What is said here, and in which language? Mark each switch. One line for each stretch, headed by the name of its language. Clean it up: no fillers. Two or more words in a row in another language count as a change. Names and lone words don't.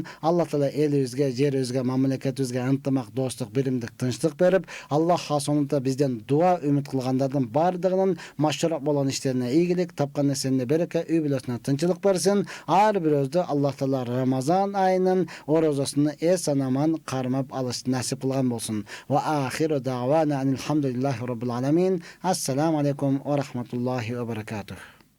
Arabic: الله تعالى
Kyrgyz: элибизге, жерибизге, мамлекетибизге ынтымак, достук, биримдик, тынчтык берип, Аллах сонунда бизден дуа үмүт кылгандардын бардыгынын машрук болгон иштерине ийгилик, тапкан нерсене береке, үй бүлөсүнө тынчылык берсин. Ар бирөөбүздү
Arabic: الله تعالى
Kyrgyz: Рамазан айынын орозосуну эсен аман кармап алышты насип кылган болсун.
Arabic: وآخر دعوانا الحمد لله رب العالمين. السلام عليكم ورحمة الله وبركاته.